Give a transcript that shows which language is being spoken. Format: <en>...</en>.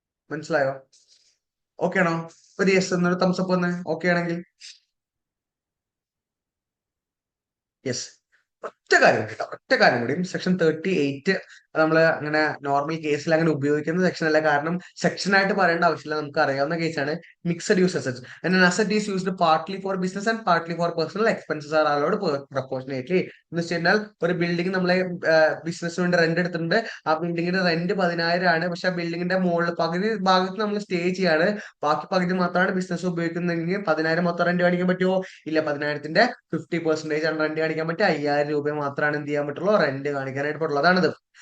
<ml>മനസ്സിലായോ? ഓക്കെ ആണോ? ഒരു യെസ് എന്നൊരു തംസപ്പ് വന്ന് ഓക്കെ ആണെങ്കിൽ യെസ്. ഒറ്റ കാര്യം കേട്ടോ, ഒറ്റ കാര്യം കൂടി. സെക്ഷൻ 38 നമ്മള് അങ്ങനെ നോർമൽ കേസിൽ അങ്ങനെ ഉപയോഗിക്കുന്ന സെക്ഷൻ അല്ല. കാരണം സെക്ഷൻ ആയിട്ട് പറയേണ്ട ആവശ്യമില്ല, നമുക്ക് അറിയാവുന്ന കേസാണ്.</ml> <en>Mixed use assets. An asset is used partly for business and partly for personal expenses are allowed proportionately.</en> <ml>എന്ന് വെച്ച് കഴിഞ്ഞാൽ ഒരു ബിൽഡിംഗ് നമ്മളെ ബിസിനസ് വേണ്ടി റെന്റ് എടുത്തിട്ടുണ്ട്. ആ ബിൽഡിങ്ങിന്റെ റെന്റ് 10,000 ആണ്. പക്ഷെ ആ ബിൽഡിങ്ങിന്റെ മുകളിൽ പകുതി ഭാഗത്ത് നമ്മൾ സ്റ്റേ ചെയ്യാണ്, ബാക്കി പകുതി മാത്രമാണ് ബിസിനസ് ഉപയോഗിക്കുന്നതെങ്കിൽ 10,000 മൊത്തം റെന്റ് കാണിക്കാൻ പറ്റുമോ? ഇല്ല. 10,000ത്തിന്റെ 50% ആണ് റെന്റ് കാണിക്കാൻ പറ്റുക. 5,000 രൂപ മാത്രമാണ് എന്ത് ചെയ്യാൻ പറ്റുള്ളൂ, റെന്റ് കാണിക്കാനായിട്ട് പറ്റുള്ളതാണിത്.</ml>